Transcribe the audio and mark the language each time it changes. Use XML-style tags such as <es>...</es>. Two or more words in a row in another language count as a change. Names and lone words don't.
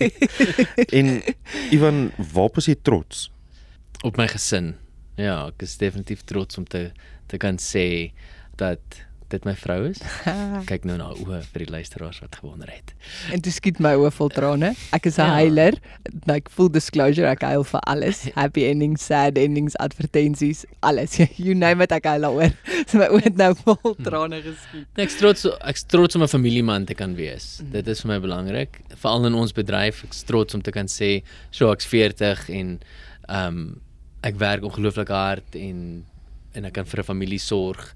<af>En Ewen, waarop is jy trots? Op my gesin. Ja, ek is definitief trots om te kan sê dat dit my vrou is. Kyk nou na oë vir die luisteraars wat gewonder het. En toe skiet my oë vol trane. Ek is 'n huiler.</af> <en>Like full disclosure,</en> <af>ek huil vir alles.</af> <en>Happy endings, sad endings,</en> <af>advertensies, alles.</af> <en>You name it,</en> <af>ek huil daaroor. So my oë het nou vol trane geskiet. Ek's trots om 'n familieman te kan wees. Dit is vir my belangrik. Veral in ons bedryf, ek's trots om te kan sê, ek's 40 en ek werk ongelooflik hard en ek kan vir 'n familie sorg.</af>